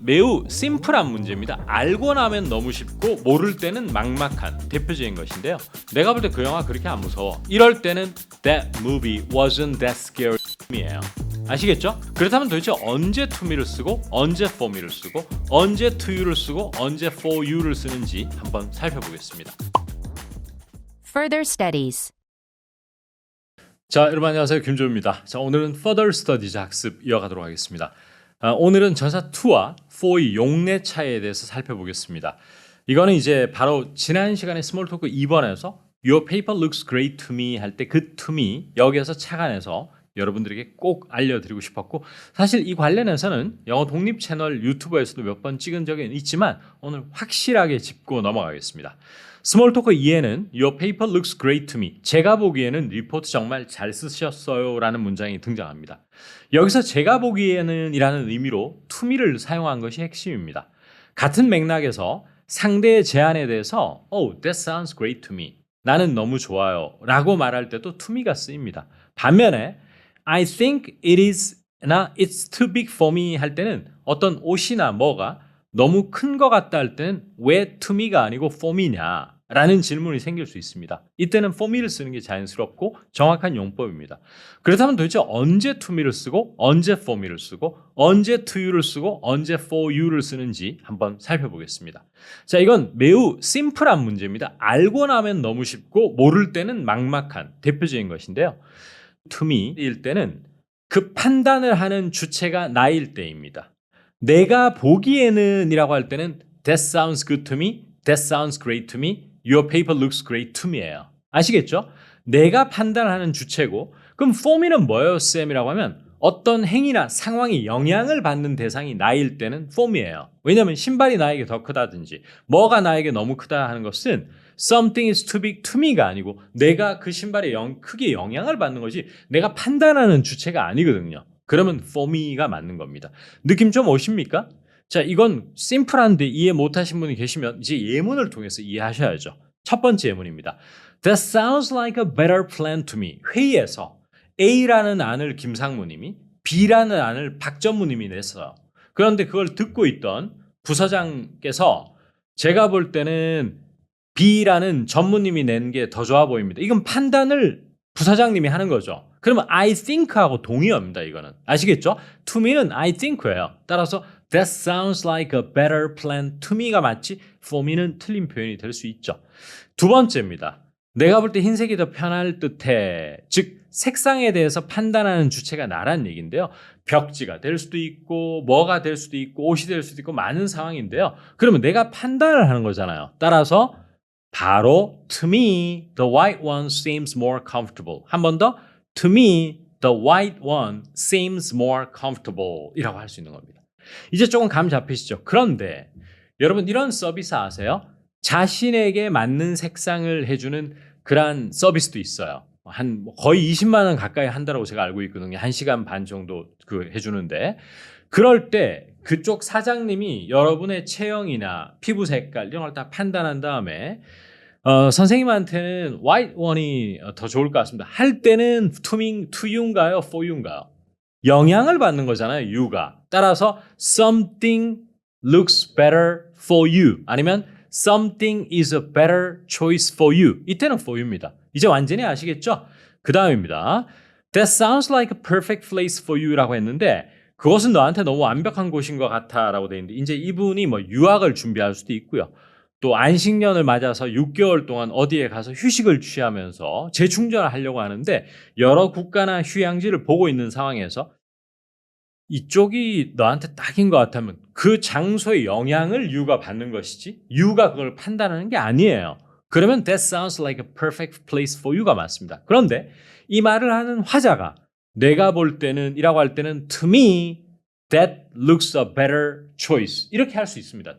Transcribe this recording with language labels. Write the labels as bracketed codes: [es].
[ko] 매우 심플한 문제입니다. 알고 나면 너무 쉽고 모를 때는 막막한 대표적인 것인데요. 내가 볼 때 그 영화 그렇게 안 무서워. [en] 이럴 때는 That movie wasn't that scary [ko] 이에요. 아시겠죠? 그렇다면 도대체 언제 to me를 쓰고 언제 for me를 쓰고 언제 to you를 쓰고 언제 for you를 쓰는지 한번 살펴보겠습니다. [en] Further studies. [ko] 자, 여러분 안녕하세요. 김조입니다. 자, 오늘은 Further Studies 학습 이어가도록 하겠습니다. 오늘은 전사 to와 for의 용례 차이에 대해서 살펴보겠습니다. 이거는 이제 바로 지난 시간에 스몰 토크 2번에서 [en] Your paper looks great to me [ko] 할 때 그 to me 여기에서 착안해서 여러분들에게 꼭 알려드리고 싶었고, 사실 이 관련해서는 영어 독립 채널 유튜브에서도 몇 번 찍은 적이 있지만 오늘 확실하게 짚고 넘어가겠습니다. 스몰 토크 2에는 [en] Your paper looks great to me. [ko] 제가 보기에는 리포트 정말 잘 쓰셨어요 라는 문장이 등장합니다. 여기서 제가 보기에는 이라는 의미로 to me를 사용한 것이 핵심입니다. 같은 맥락에서 상대의 제안에 대해서 [en] Oh, that sounds great to me. [ko] 나는 너무 좋아요 라고 말할 때도 to me가 쓰입니다. 반면에 [en] I think it is [ko] 나 [en] it's too big for me [ko] 할 때는 어떤 옷이나 뭐가 너무 큰 것 같다 할 때는 왜 to me가 아니고 for me냐 라는 질문이 생길 수 있습니다. 이때는 for me를 쓰는 게 자연스럽고 정확한 용법입니다. 그렇다면 도대체 언제 to me를 쓰고 언제 for me를 쓰고 언제 to you를 쓰고 언제 for you를 쓰는지 한번 살펴보겠습니다. 자, 이건 매우 심플한 문제입니다. 알고 나면 너무 쉽고 모를 때는 막막한 대표적인 것인데요. to me일 때는 그 판단을 하는 주체가 나일 때입니다. 내가 보기에는 이라고 할 때는 [en] That sounds good to me, That sounds great to me, Your paper looks great to me예요. [ko] 아시겠죠? 내가 판단하는 주체고, 그럼 for me는 뭐예요, 쌤이라고 하면 어떤 행위나 상황이 영향을 받는 대상이 나일 때는 for me예요. 왜냐하면 신발이 나에게 더 크다든지 뭐가 나에게 너무 크다 하는 것은 [en] Something is too big to me [ko] 가 아니고 내가 그 신발에 크게 영향을 받는 거지 내가 판단하는 주체가 아니거든요. 그러면 for me가 맞는 겁니다. 느낌 좀 오십니까? 자, 이건 심플한데 이해 못하신 분이 계시면 이제 예문을 통해서 이해하셔야죠. 첫 번째 예문입니다. [en] That sounds like a better plan to me. [ko] 회의에서 A라는 안을 김상무님이 B라는 안을 박전무님이 냈어요. 그런데 그걸 듣고 있던 부서장께서 제가 볼 때는 B라는 전무님이 낸 게 더 좋아 보입니다. 이건 판단을 부사장님이 하는 거죠. 그러면 I think하고 동의어입니다. 이거는 아시겠죠? [en] To me는 I think예요. 따라서 That sounds like a better plan to me가 맞지 for me는 [ko] 틀린 표현이 될 수 있죠. 두 번째입니다. 내가 볼 때 흰색이 더 편할 듯해. 즉 색상에 대해서 판단하는 주체가 나란 얘기인데요. 벽지가 될 수도 있고 뭐가 될 수도 있고 옷이 될 수도 있고 많은 상황인데요. 그러면 내가 판단을 하는 거잖아요. 따라서 바로 [en] to me the white one seems more comfortable. [ko] 한 번 더 [en] to me the white one seems more comfortable [ko] 이라고 할 수 있는 겁니다. 이제 조금 감 잡히시죠? 그런데 여러분 이런 서비스 아세요? 자신에게 맞는 색상을 해주는 그러한 서비스도 있어요. 한 거의 20만 원 가까이 한다고 제가 알고 있거든요. 1시간 반 정도 해주는데 그럴 때 그쪽 사장님이 여러분의 체형이나 피부 색깔 이런 걸 다 판단한 다음에 선생님한테는 white one이 더 좋을 것 같습니다. 할 때는 to you인가요? for you인가요? 영향을 받는 거잖아요. you가. 따라서 [en] something looks better for you 아니면 something is a better choice for you. [ko] 이때는 for you입니다. 이제 완전히 아시겠죠? 그 다음입니다. [en] That sounds like a perfect place for you [ko] 라고 했는데 그것은 너한테 너무 완벽한 곳인 것 같아 라고 돼 있는데 이제 이분이 뭐 유학을 준비할 수도 있고요. 또 안식년을 맞아서 6개월 동안 어디에 가서 휴식을 취하면서 재충전을 하려고 하는데 여러 국가나 휴양지를 보고 있는 상황에서 이쪽이 너한테 딱인 것 같다면 그 장소의 영향을 you가 받는 것이지 you가 그걸 판단하는 게 아니에요. 그러면 [en] that sounds like a perfect place for you가 [ko] 맞습니다. 그런데 이 말을 하는 화자가 내가 볼 때는 이라고 할 때는 [en] to me that looks a better choice [ko] 이렇게 할 수 있습니다.